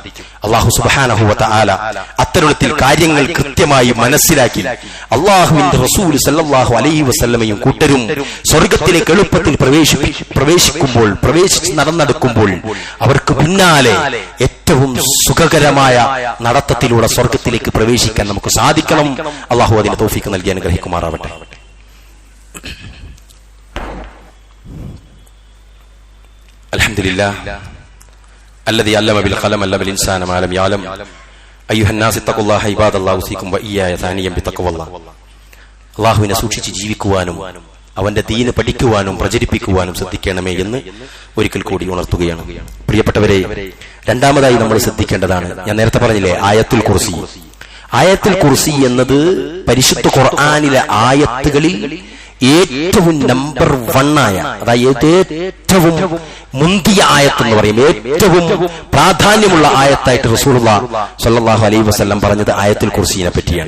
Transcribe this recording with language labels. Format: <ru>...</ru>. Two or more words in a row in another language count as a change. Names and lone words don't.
<ar>الله سبحانه وتعالى</ar> <ml>അത്തരത്തിൽ കാര്യങ്ങൾ കൃത്യമായി മനസ്സിലാക്കി അല്ലാഹുവിന്റെ റസൂൽ</ml> <ar>صلى الله عليه وسلم</ar> <ml>കൂട്ടരും സ്വർഗത്തിലേക്ക് എളുപ്പത്തിൽ പ്രവേശിച്ച് നടന്നെടുക്കുമ്പോൾ അവർക്ക് പിന്നാലെ ഏറ്റവും സുഖകരമായ നടത്തത്തിലൂടെ സ്വർഗത്തിലേക്ക് പ്രവേശിക്കാൻ നമുക്ക് സാധിക്കണം. അല്ലാഹു അതിന് തൗഫീഖ് നൽകി അനുഗ്രഹിക്കുമാറാവട്ടെ.</ml> <ar>അൽഹംദുലില്ലാഹ് الذي علم بالقلم علم الانسان ما لم يعلم ايها الناس اتقوا الله عباد الله اوصيكم واياي ثانيا بتقوى الله.</ar> <ml>അല്ലാഹുവിനെ സൂക്ഷിച്ച് ജീവിക്കുവാനും അവന്റെ ദീന് പഠിക്കുവാനും പ്രചരിപ്പിക്കുവാനും ശ്രദ്ധിക്കണമേ എന്ന് ഒരിക്കൽ കൂടി ഉണർത്തുകയാണ്. പ്രിയപ്പെട്ടവരെ, രണ്ടാമതായി നമ്മൾ ശ്രദ്ധിക്കേണ്ടതാണ്, ഞാൻ നേരത്തെ പറഞ്ഞില്ലേ, ആയത്തുൽ കുർസി. ആയത്തുൽ കുർസി എന്നത് പരിശുദ്ധ ഖുർആനിലെ ആയത്തുകളിൽ ഏറ്റവും നമ്പർ 1 ആയ, അതായത് ഏറ്റവും മുന്തിയ ആയത്ത് എന്ന് പറയും, ഏറ്റവും പ്രാധാന്യമുള്ള ആയത്തായിട്ട്</ml> <ar>رسول الله صلى الله عليه وسلم</ar> <ml>പറഞ്ഞത് ആയത്തുൽ കുർസിയെ പറ്റിയാണ്.</ml>